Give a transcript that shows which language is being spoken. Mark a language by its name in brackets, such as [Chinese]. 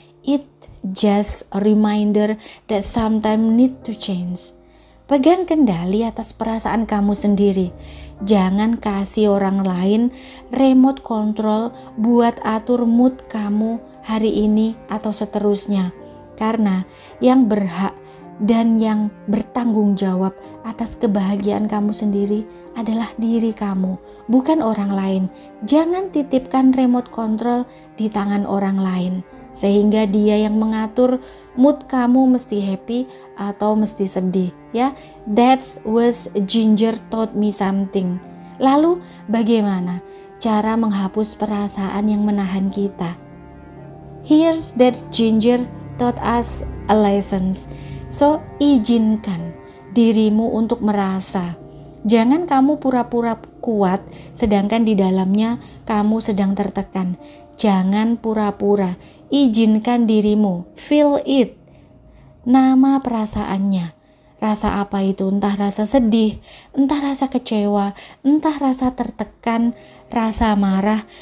[English] It just a reminder that sometimes need to change. [Indonesian] Pegang kendali atas perasaan kamu sendiri. Jangan kasih orang lain remote control buat atur mood kamu hari ini atau seterusnya. Karena yang berhak dan yang bertanggung jawab atas kebahagiaan kamu sendiri adalah diri kamu, bukan orang lain. Jangan titipkan remote control di tangan orang lain, sehingga dia yang mengatur mood kamu mesti happy atau mesti sedih. [English] Ya, that's was Ginger taught me something. [Indonesian] Lalu bagaimana cara menghapus perasaan yang menahan kita? [English] Here's that Ginger taught us a lesson. [Indonesian] So, izinkan dirimu untuk merasa. Jangan kamu pura-pura kuat sedangkan di dalamnya kamu sedang tertekan. Jangan pura-pura. Izinkan dirimu, [English] feel it. [Indonesian] Nama perasaannya. Rasa apa itu? Entah rasa sedih, entah rasa kecewa, entah rasa tertekan, rasa marah.